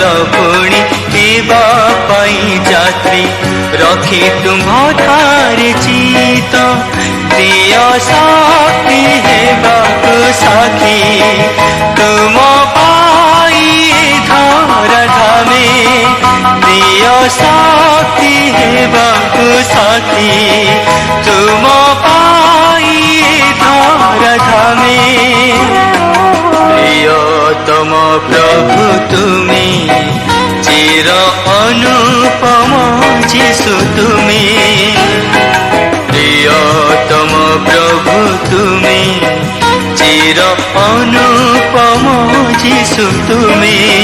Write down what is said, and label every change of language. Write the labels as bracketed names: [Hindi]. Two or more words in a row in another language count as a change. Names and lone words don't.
[Odia] পুଣି ହେବା ପାଇଁ ଯାତ୍ରୀ, ରଖି ତୁମ୍ଭ ଠାରେ ଚିତ, ପ୍ରିୟ ସାଥୀ ହେବାକୁ ସାଥୀ, ତୁମ ପାଇଁ ଧର ଧାମେ, ପ୍ରିୟ ସାଥୀ ହେବାକୁ ସାଥୀ, ତୁମ ପାଇଁ ଧର ଧାମେ। [Bangla] প্রিয়তম প্রভু তুমি, চির অনুপম যিশু তুমি, প্রিয়তম প্রভু তুমি, চির অনুপম যিশু তুমি।